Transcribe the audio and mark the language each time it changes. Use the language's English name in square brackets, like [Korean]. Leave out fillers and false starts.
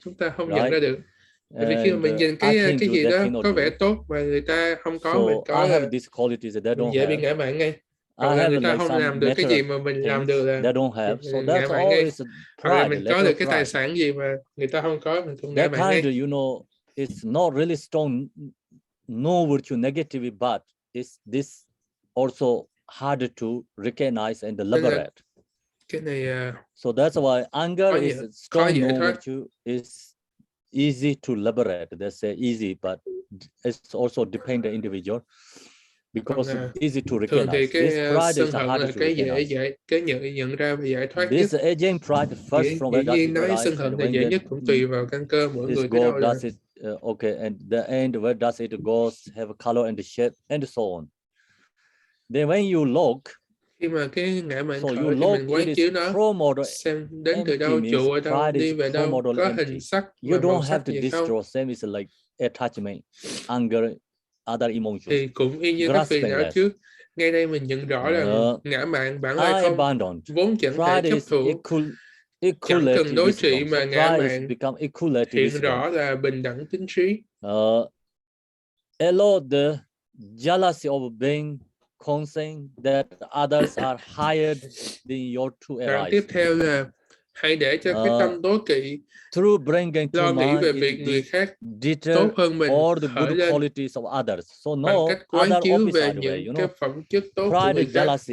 [Vietnamese] Chúng ta không nhận ra được. Bởi vì khi mà mình nhìn cái gì đó có vẻ tốt mà người ta không có, mình có là mình dễ bị ngã mạn ngay. Còn là người ta không làm được cái gì mà mình làm được là ngã mạn ngay. Hoặc là mình có được cái tài sản gì mà người ta không có, mình cũng ngã mạn ngay. [English] You know, it's not really strong, no virtue negative, but it's this also harder to recognize and liberate. [Vietnamese] Cái này, [English] so that's why anger is strong, no virtue is easy to liberate. They say easy, but it's also depend on the individual because it's easy to recognize. [Vietnamese] Thì cái sân hận là cái dễ cái nhận ra và giải thoát nhất. [English] This aging pride first from where does it [Vietnamese] nói sân hận là dễ nhất, cũng tùy vào căn cơ mỗi người cái đâu là. [English] Okay, and the end, where does it go, have a color and shape and so on. Then when you look, [Vietnamese] khi mà cái ngã mạn khởi thì mình quán chiếu nó, xem đến từ đâu, trụ ở đâu, đi về đâu, có hình sắc và màu sắc gì không. [English] Same is like attachment, anger, other emotions. [Vietnamese] Thì cũng y như các phiền não trước. Ngay đây mình nhận rõ rằng ngã mạn bản lai không, vốn chẳng thể chấp thủ, chẳng cần đối trị, mà ngã mạn hiện rõ là bình đẳng tính trí. [English] Allow the jealousy of being conscious that others are higher than your true arise. [Vietnamese] Tiếp theo là hãy để cho cái tâm đố kỵ lo nghĩ về việc người khác tốt hơn mình khởi lên bằng cách quán chiếu về những cái phẩm chất tốt của người khác.